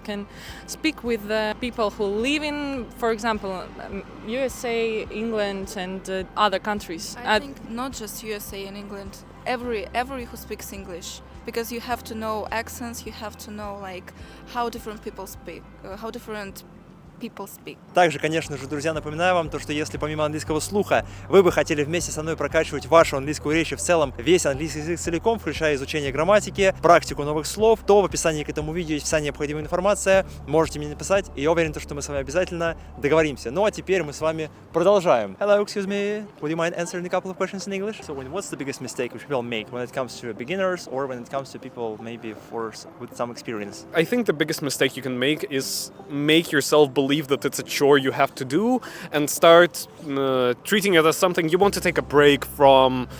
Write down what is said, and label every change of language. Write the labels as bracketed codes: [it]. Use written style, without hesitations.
[en] You can speak with people who live in, for example, USA, England, and other countries. I think not just USA and England. Every who speaks English. Because you have to know accents, you have to know like how different people speak, how different people speak. [ru] Также, конечно же, друзья, напоминаю вам то, что если помимо английского слуха вы бы хотели вместе со мной прокачивать вашу английскую речь и в целом весь английский язык целиком, включая изучение грамматики, практику новых слов, то в описании к этому видео есть вся необходимая информация. Можете мне написать, и я уверен, что мы с вами обязательно договоримся. Ну а теперь мы с вами продолжаем. [en] Hello, excuse me. Would you mind answering a couple of questions in English? So, what's the biggest mistake which people make when it comes to beginners or when it comes to people maybe with some experience? I think the biggest mistake you can make is make yourself believe that it's a chore you have to do and start treating it as something you want to take a break from.